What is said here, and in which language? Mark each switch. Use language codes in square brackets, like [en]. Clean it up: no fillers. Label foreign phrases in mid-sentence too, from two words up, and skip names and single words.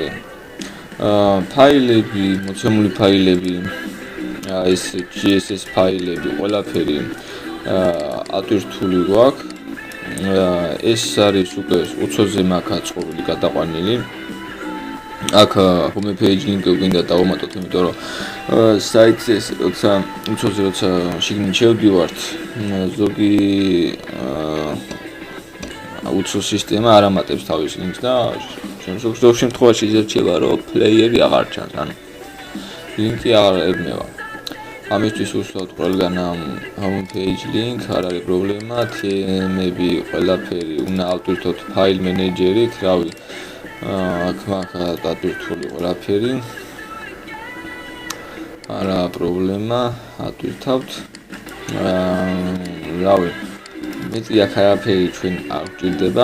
[ka] ფაილები, მოცემული ფაილები, ეს CSS ფაილები, ყველაფერი ატვირთული გვაქვს. ეს არის უკვე უცხოზე მაქვს აწყობილი, გადაყვანილი. აქ [en] home page link- [ka] ი გვინდა დავამატოთ, იმიტომ რომ საიტზე როცა უცხოზე როცა შიგნით შევდივართ, ზოგი უცხო სისტემა არ ამატებს თავის ლინკს და ზოგ შემთხვევაში იზრდება, რომ პლეიერი აღარ ჩანს, ანუ ლინკი აღარ ებმევა. ამისთვის უსვათ ყველგან ამ [en] home page link, [ka] არ არის პრობლემა, თემები, ყველაფერი უნდა ავტვირთოთ ფაილ მენეჯერით, რავი, აქ მაქვს დატვირთული ყველაფერი. არა პრობლემა, ატვირთავთ. რავი, მეტი აქ არაფერი ჩვენ არ გვჭირდება.